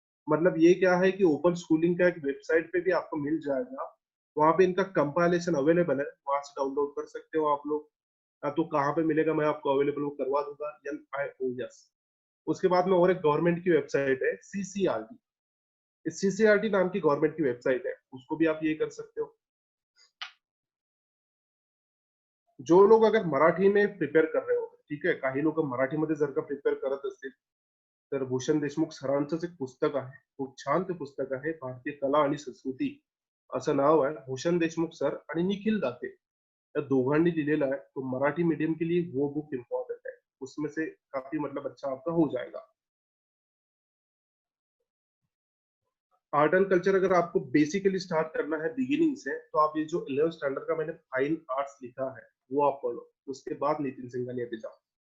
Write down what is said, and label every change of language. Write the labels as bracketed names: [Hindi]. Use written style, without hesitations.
[Hindi] मतलब ये क्या है कि ओपन स्कूलिंग का एक वेबसाइट पे भी आपको मिल जाएगा, वहां पे इनका कंपाइलेशन अवेलेबल है, वहां से डाउनलोड कर सकते हो आप लोग। तो कहाँ पे मिलेगा मैं आपको अवेलेबल वो करवा दूंगा, NIOS। उसके बाद में और एक गवर्नमेंट की वेबसाइट है CCRT, CCRT नाम की गवर्नमेंट की वेबसाइट है, उसको भी आप ये कर सकते हो। जो लोग अगर मराठी में प्रिपेअर कर रहे हो, [Marathi] ठीक आहे, काही लोक मराठीमध्ये जर का प्रिपेअर करत असतील तर भूषण देशमुख सरांचंच एक पुस्तक आहे, खूप छान ते पुस्तक आहे, भारतीय कला आणि संस्कृती असं नाव आहे। भूषण देशमुख सर आणि निखिल दाते या दोघांनी लिहिलेला आहे। [Hindi] तो मराठी मीडियम के लिए वो बुक इम्पोर्टेंट है, उसमें से काफी मतलब अच्छा आपका हो जाएगा। आर्ट एंड कल्चर अगर आपको बेसिकली स्टार्ट करना है बिगिनिंग से, तो आप ये जो 11th स्टैंडर्ड का मैंने फाइन आर्ट्स लिखा है वो आप पढ़ो, उसके बाद नितिन सिंघानिया पे जाओ।